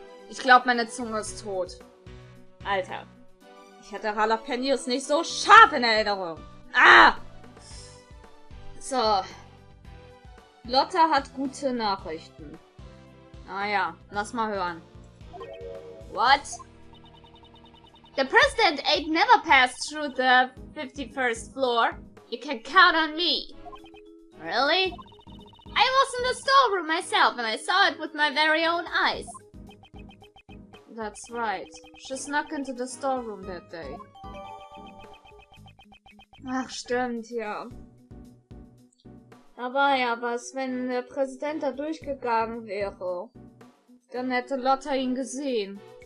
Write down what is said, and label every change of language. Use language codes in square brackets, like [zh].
[de] Ich glaube, meine Zunge ist tot. Alter. Ich hatte Jalapenos nicht so scharf in Erinnerung. Ah! So. Lotta hat gute Nachrichten. Naja, lass mal hören. [en] What? The president ain't never passed through the 51st floor. You can count on me. Really? I was in the storeroom myself and I saw it with my very own eyes. That's right. She snuck into the storeroom that day. [de] Ach, stimmt, ja. Da war ja was, wenn der Präsident da durchgegangen wäre. Dann hätte Lotta ihn gesehen.